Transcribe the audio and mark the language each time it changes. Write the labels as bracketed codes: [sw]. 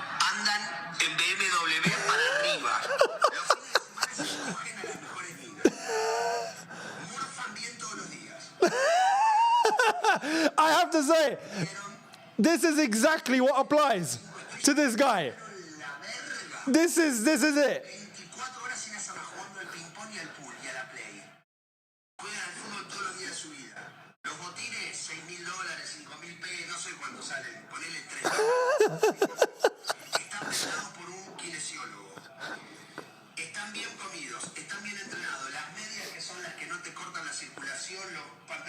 [es] Andan en BMW para arriba. Los fines de semana se cogen a las mejores ligas. Morfan bien todos los días. [en] I have to say, this is exactly what applies to this guy. This is it. [es] 24 horas sin hacer jugando al ping-pong y al pool y a la play. Juegan al fútbol todos los días de su vida. Los botines, $6.000, $5.000, no sé cuánto salen. Ponele 3. Están pesados por un kinesiólogo. Están bien comidos, están bien entrenados. Las medias que son las que no te cortan la circulación, los pantalones